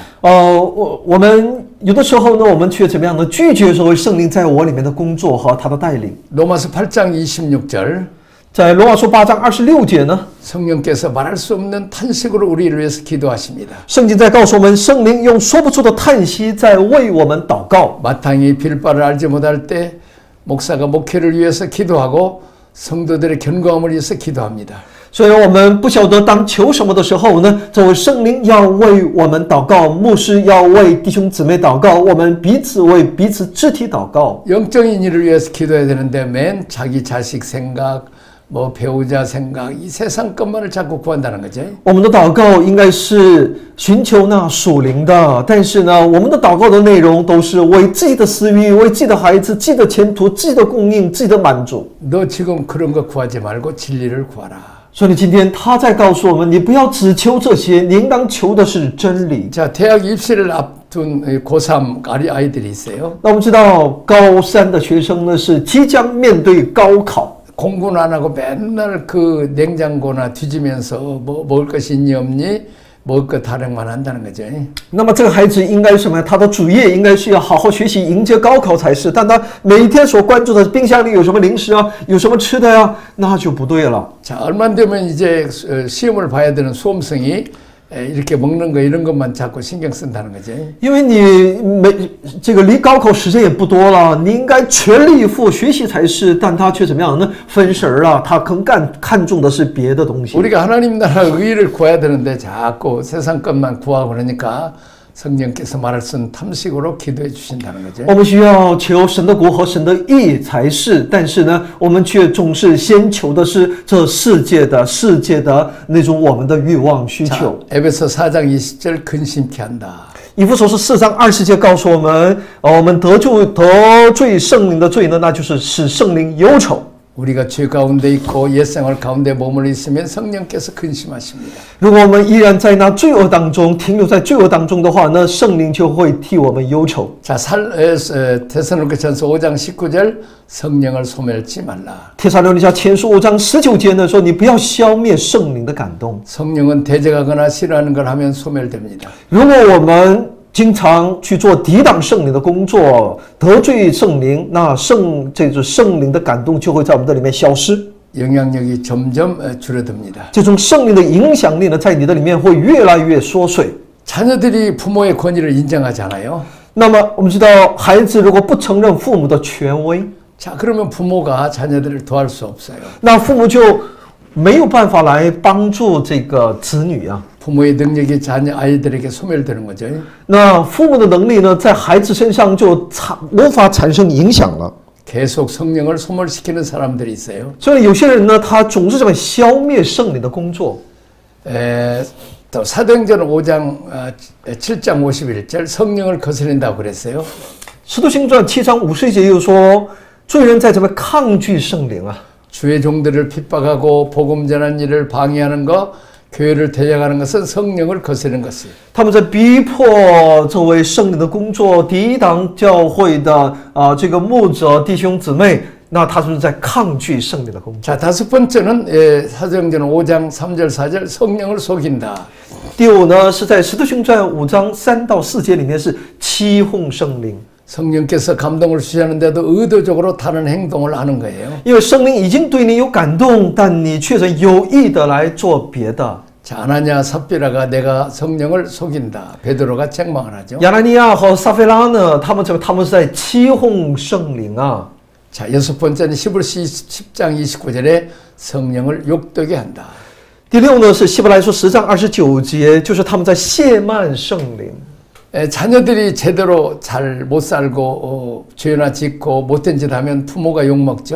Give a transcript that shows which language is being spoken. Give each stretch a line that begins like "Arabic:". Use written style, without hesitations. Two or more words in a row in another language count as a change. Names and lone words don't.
Chinese: 我们有的时候呢，我们却怎么样呢？拒绝所谓圣灵在我里面的工作和他的带领。
Korean: 로마서 8장 26절
Chinese: 在罗马书8章26节呢，
Korean: 성령께서 말할 수 없는 탄식으로 우리를 위해서 기도하십니다.
Chinese: 圣经在告诉我们，圣灵用说不出的叹息在为我们祷告。
Korean: 마땅히 빌 바를 알지 못할 때 목사가 목회를 위해서 기도하고 성도들의 견고함을 위해서 기도합니다.
Chinese: 所以我们不晓得当求什么的时候呢，这位圣灵要为我们祷告，牧师要为弟兄姊妹祷告，我们彼此为彼此肢体祷告。
Korean: 영적인 일을 위해서 기도해야 되는데 맨 자기 자식 생각, 뭐 배우자 생각, 이 세상 것만을 자꾸 구한다는 거죠.
Chinese: 我们的祷告应该是寻求那属灵的，但是呢，我们的祷告的内容都是为自己的私欲、为自己的孩子、自己的前途、自己的供应、自己的满足。
Korean: 너 지금 그런 거 구하지 말고 진리를 구하라.
Chinese: 所以今天他在告诉我们，你不要只求这些，你应当求的是真理。
Korean: 자, 대학 입시를 앞둔 고3 아이들이 있어요.
Chinese: 那我们知道，高三的学生呢是即将面对高考。
Korean: 공부는 안 하고 맨날 그 냉장고나 뒤지면서 뭐 먹을 것이 있니 없니 먹을 것 타령만 한다는 거죠.
Chinese: 那么这个孩子应该什么？他的主业应该是要好好学习，迎接高考才是。但他每天所关注的冰箱里有什么零食啊，有什么吃的呀，那就不对了。
Korean: 자, 얼마 안 되면 이제 시험을 봐야 되는 수험생이 이렇게 먹는 거 이런 것만 자꾸 신경 쓴다는 거죠.
Chinese: 因为你这个离高考时间也不多了，你应该全力以赴学习才是。但他却怎么样呢？分神了，他更看重的是别的东西。
Korean: 우리가 하나님 나라 의를 구해야 되는데 자꾸 세상 것만 구하고 그러니까 성령께서 말할 수 없는 탐식으로 기도해 주신다는 거죠.
Chinese: 我们需要求神的国和神的义才是，但是呢，我们却总是先求的是这世界的那种我们的欲望需
Korean: 자,
Chinese: 求。
Korean: 에베소 4장 20절 근심케 한다.
Chinese: 以弗所书4章20节告诉我们，我们得罪圣灵的罪呢，那就是使圣灵忧愁。
Korean: 우리가 죄 가운데 있고 옛생활 가운데 머물러 있으면 성령께서 근심하십니다.
Chinese: 如果我们依然在那罪恶当中停留在罪恶当中的话，那圣灵就会替我们忧愁。
Korean: 자, 데살로니가전서 5장 19절 성령을 소멸치 말라.
Chinese: 帖撒罗尼迦前书5章19节呢说，你不要消灭圣灵的感动。
Korean: 성령은 대적하거나 싫어하는 걸 하면 소멸됩니다.
Chinese: 如果我们经常去做抵挡圣灵的工作，得罪圣灵，那这种圣灵的感动就会在我们的里面消失。
Korean: 영향력이 점점 줄어듭니다.
Chinese: 这种圣灵的影响力呢，在你的里面会越来越缩水。
Korean: 자녀들이 부모의 권위를 인정하지 않아요.
Chinese: 那么我们知道，孩子如果不承认父母的权威，
Korean: 자, 그러면 부모가 자녀들을 도할 수 없어요.
Chinese: 那父母就没有办法来帮助这个子女啊。
Korean: 부모의 능력이 아이들에게 소멸되는 거죠.
Chinese: 那父母的能力呢，在孩子身上就无法产生影响了。
Korean: 계속 성령을 소멸시키는 사람들이 있어요.
Chinese: 所以有些人呢，他总是这么消灭圣灵的工作。
Korean: 또 사도행전 5장 7장 51절 성령을 거스린다고 그랬어요.
Chinese: 使徒行传7章50节又说，罪人在怎么抗拒圣灵啊？
Korean: 주의 종들을 핍박하고 복음 전하는 일을 방해하는 것, 교회를 대적하는 것은 성령을 거스르는 것이에요.
Chinese: 他们在逼迫这位圣灵的工作，抵挡教会的这个牧者弟兄姊妹，那他是在抗拒圣灵的工作。
Korean: 자, 다섯 번째는 사도행전 5장 3절 4절 성령을 속인다.
Chinese: 第五呢，是在使徒行传5章3到4节里面是欺哄圣灵。
Korean: 성령께서 감동을 주시는데도 의도적으로 다른 행동을 하는 거예요.
Chinese: 因为圣灵已经对你有感动，但你却是有意的来做别的。
Korean: 자, 아나니아 삽비라가 내가 성령을 속인다. 베드로가 책망을 하죠.
Chinese: 亚拿尼亚和撒非拉呢，他们是在欺哄圣灵啊。
Korean: 자, 여섯 번째는 히브리서 10장 29절에 성령을 욕되게 한다.
Chinese: 第六呢是希伯来书10章29节，就是他们在亵慢圣灵。
Korean: 자녀들이 제대로 잘 못 살고 죄나 짓고 못된 짓 하면 부모가 욕먹죠.